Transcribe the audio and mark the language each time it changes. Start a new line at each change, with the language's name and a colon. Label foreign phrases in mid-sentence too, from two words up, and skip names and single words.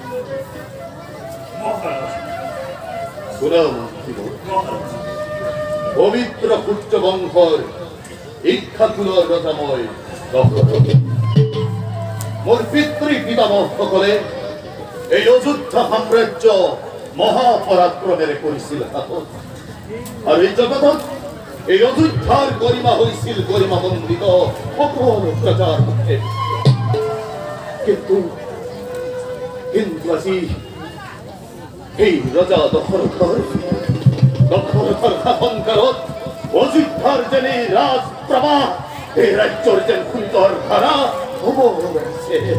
Bangla: মহারাজ শোনাও মন্ত্রী মহারাজ
Assamese: পবিত্র পুত্র বংশর ইক্ষাকুলর রজাময় মোর পিতৃ পিতামহ সকলে এই অযোধ্যা সাম্রাজ্য মহাপরাক্রমেৰে কৰিছিল শাসন আৰু এই জগতত এই অযোধ্যাৰ গৰিমা হৈছিল গৰিমামণ্ডিত সকলো প্ৰজাৰ মুখে কিন্তু আজি এই ৰজা দশৰথৰ শাসনকালত অযোধ্যাৰ যেনে ৰাজ প্ৰবাহ এই ৰাজ্যৰ যেন সুন্দৰ ধাৰা হ'ব লাগিছে